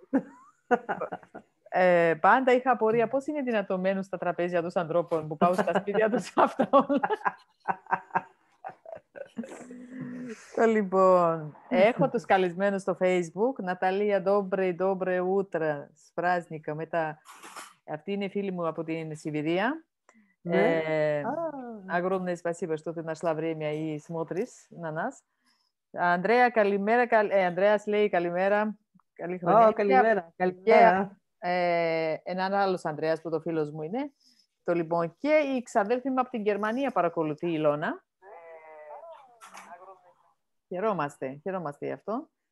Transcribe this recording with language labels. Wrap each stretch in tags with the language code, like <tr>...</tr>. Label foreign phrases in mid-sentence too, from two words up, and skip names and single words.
<el>Πάντα είχα απορία πώς είναι δυνατόν μένουν στα τραπέζια των ανθρώπων που πάω στα σπίτια τους αυτά όλα. Λοιπόν, έχω τους καλεσμένους στο Facebook.</el> <ru>Наталья, доброе утро, с праздником.</ru> <el>Αυτή είναι φίλη μου από την Σιβηρία.</el> <ru>Огромное спасибо, что ты нашла время и смотришь на нас.</ru> <el>Ανδρέα, καλημέρα. Ανδρέας λέει καλημέρα. Καλή χρονιά. Καλημέρα. Έναν άλλος Ανδρέας που το φίλος μου είναι. Λοιπόν, και η ξαδέλφη μου από την Γερμανία παρακολουθεί, η Ηλώνα. Χαιρόμαστε γι' αυτό.</el>